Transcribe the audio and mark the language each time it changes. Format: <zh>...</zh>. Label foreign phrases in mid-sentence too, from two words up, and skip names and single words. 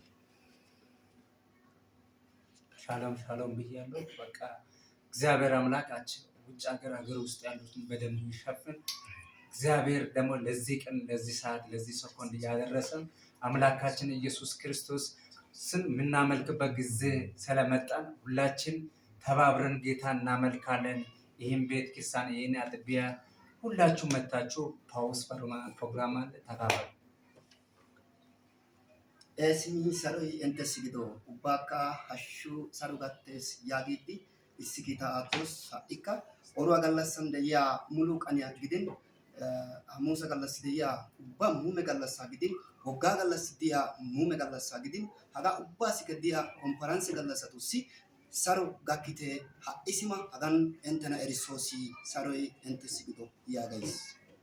<am>ሻሎም ብያለሁ። በቃ እግዚአብሔር አምላካችን ውጭ ሀገር ውስጥ ያሉትን በደንብ ይሸፍን። እግዚአብሔር ደግሞ ለዚህ ቀን ለዚህ ሰዓት ለዚህ ሰኮንድ ያደረሰን አምላካችን ኢየሱስ ክርስቶስ ስም የምናመልክበት ጊዜ ስለመጣን ሁላችን ተባብረን ጌታ እናመልካለን። ይህን ቤተ ክርስቲያን ይህን አጥቢያ ሁላችሁ መታችሁ ፓውስ ፕሮግራም አለ ተካፈሉ።</am> <wal>Esimi saroi entes gido ubaka hashu sarugates yagidi isigita atos ika orwa gallasam de ya mulu kanya gidin hamusa gallas de ya ubba mume gallas gidin wogga gallas dia mume gallas gidin haga ubba sikadia conference gallas atusi saru gakite ha isima hagan entana erisosi saroi entes gido ya guys</wal>